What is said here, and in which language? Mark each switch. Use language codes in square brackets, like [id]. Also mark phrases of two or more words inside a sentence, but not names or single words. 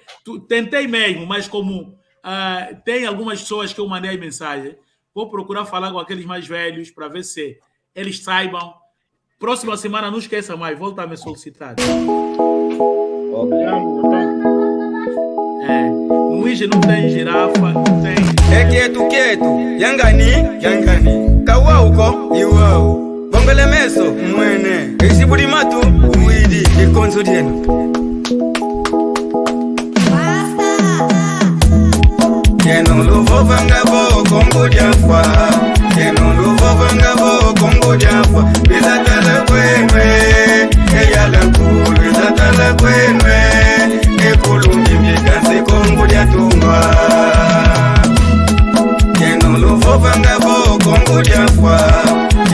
[pt] Tentei mesmo, mas como tem algumas pessoas que eu mandei mensagem, vou procurar falar com aqueles mais velhos para ver se eles saibam. Próxima semana, não esqueça mais, volta a me solicitar. No Ige não tem girafa, não tem... quieto, [kg] yangani, kawauko, iwau, bongole meso, mwene, isiburi matu, uidi, ikonso dieno. Yeno luvo vangavo, kongo diafwa, yeno luvo vangavo, kongo diafwa, bizatala kwenwe, eyala kulu, bizatala kwenwe, ekulu mimikase kongo diatungwa. Yeno luvo vangavo, kongo diafwa,